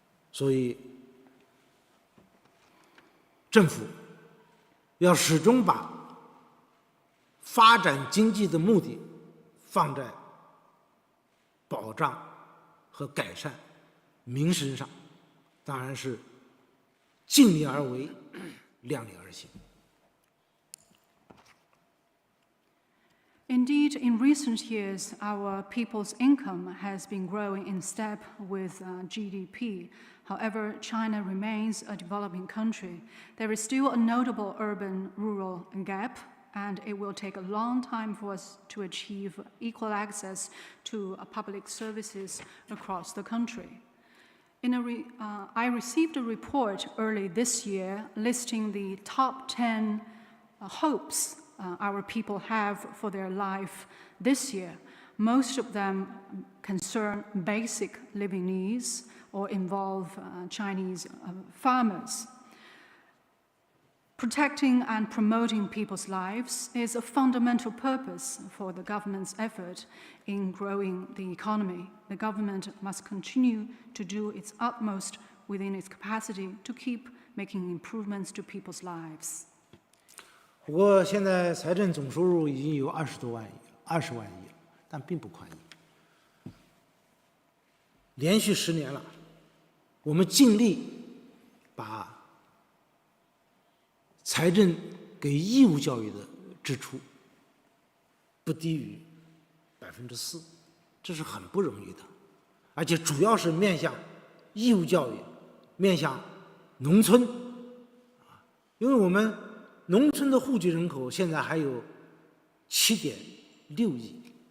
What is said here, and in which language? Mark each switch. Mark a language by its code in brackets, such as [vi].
[zh] 所以政府要始终把发展经济的目的放在保障和改善民生上，当然是尽力而为，量力而行。 [en] Indeed, in recent years, our people's income has been growing in step with GDP. However, China remains a developing country. There is still a notable urban-rural gap, and it will take a long time for us to achieve equal access to public services across the country. I received a report early this year listing the top 10 hopes our people have for their life this year. Most of them concern basic living needs or involve Chinese farmers. Protecting and promoting people's lives is a fundamental purpose for the government's effort in growing the economy. The government must continue to do its utmost within its capacity to keep making improvements to people's lives. [zh] 不过现在财政总收入已经有20万亿了，但并不宽裕。连续10年了，我们尽力把财政给义务教育的支出不低于4%，这是很不容易的，而且主要是面向义务教育，面向农村，因为我们农村的户籍人口现在还有7.6亿，